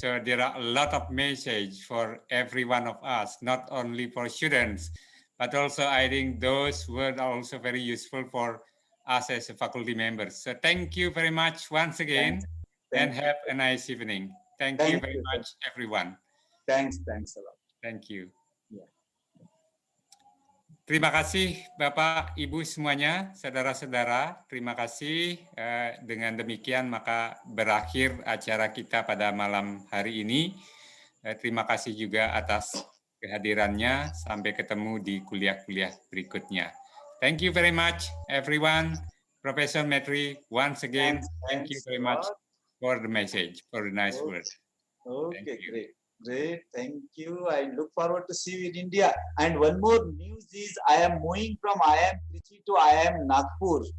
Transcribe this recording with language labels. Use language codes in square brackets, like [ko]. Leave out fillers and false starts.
[en] So there are a lot of message for every one of us, not only for students, but also I think those words are also very useful for us as a faculty members. So thank you very much once again, and have a nice evening. Thank you very much, everyone. Thanks a lot. Thank you. Yeah. [id] Terima kasih Bapak, Ibu semuanya, saudara-saudara. Terima kasih. Dengan demikian maka berakhir acara kita pada malam hari ini. Terima kasih juga atas kehadirannya. Sampai ketemu di kuliah-kuliah berikutnya. [en] Thank you very much, everyone. Professor Metri, once again, thank you very much for the message, for the nice word. Okay, great. Thank you. I look forward to see you in India. And one more news is I am moving from IIM Trichy to IIM Nagpur.